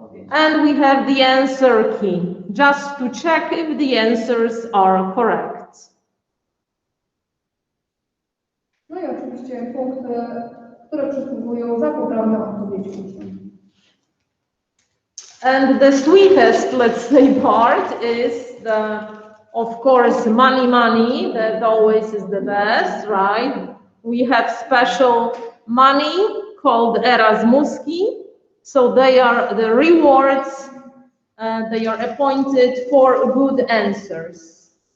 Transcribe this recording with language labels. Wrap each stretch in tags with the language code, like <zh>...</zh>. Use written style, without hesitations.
<en>And we have the answer key, just to check if the answers are correct.</en> <pl>No i oczywiście punkty, które przysługują za poprawne odpowiedzi uczniom.</pl> <en>And the sweetest, let's say, part is the, of course, money, that always is the best, right? We have special money called Erasmuski. So they are the rewards, they are appointed for good answers.</en>